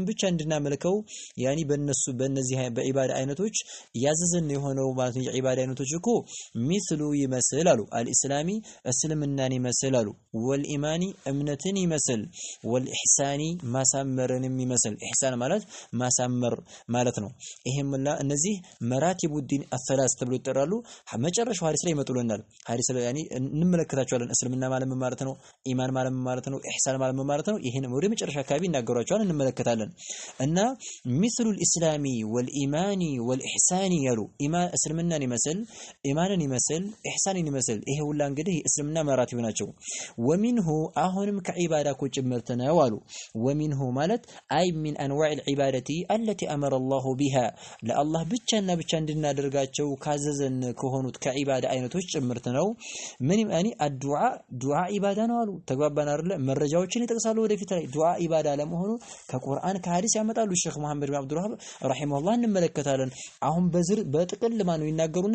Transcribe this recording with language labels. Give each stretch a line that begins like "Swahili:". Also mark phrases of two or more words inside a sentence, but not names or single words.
Amharic: ብቻ እንድናመልከው ያኒ በእነዚህ በዒባዳ አይነቶች ያዘዘን የሆነው ማለት ነው። የዒባዳ አይነቶች እኮ ሚስሉ ይመስል አሉ አልኢስላሚ እስልምናን ይመስል አሉ ወልኢማኒ እምነትን ይመስል ወልኢሕሳኒ ማሳመርንም ይመስል ኢሕሳን ማለት ማሳመር ማለት ነው። ይሄምላ እነዚህ
Arabic: مراتب الدين الثلاث
Amharic: ተብሎ ይጠራሉ። መጨረሻው ሐዲስ ላይ ይመጡልናል። ሐዲስ ላይ ያኒ እንመለከታቸዋለን። እስልምና ማለት ምን ማለት ነው? ኢማን ማለት ምን ማለት ነው? ኢሕሳን ማለት ምን ማለት ነው? ይሄን ወደ መጨረሻ አካባቢ እናገሯቸዋለን እንመለከታለን። እና ሚስሉ
Arabic: الاسلام والإيمان والإحسان
Amharic: ያሉ እስልምናን ይመስል ኢማንን ይመስል ኢሕሳንን ይመስል ይሄ ሁላ እንግዲህ እስልምና መራቲብ ናቸው። ወሚንሁ አሁንም ከዒባዳ እኮ ጭምርት ነው አሉ። ወሚንሁ ማለት አይ
Arabic: من أنواع العبادة التي أمر الله بها
Amharic: ለአላህ ብቻና ብቻ እንድናደርጋቸው ካዘዘን ከሆኑት ከዒባዳ አይነቶች ጭምርት ነው። ምን ያኒ ዱዓ ኢባዳ ነው አሉ። ተግባባን አይደለ? መረጃዎችን ይጠቅሳሉ ወደፊት ላይ ዱዓ ኢባዳ ለመሆኑ ከቁርአን ከሐዲስ ያመጣሉ። ሼክ መሐመድ ኢብኑ አብዱል ወሃብ ረሂመሁላህ እንመለከታለን። አሁን በጥቅል ማን ነው ይናገሩና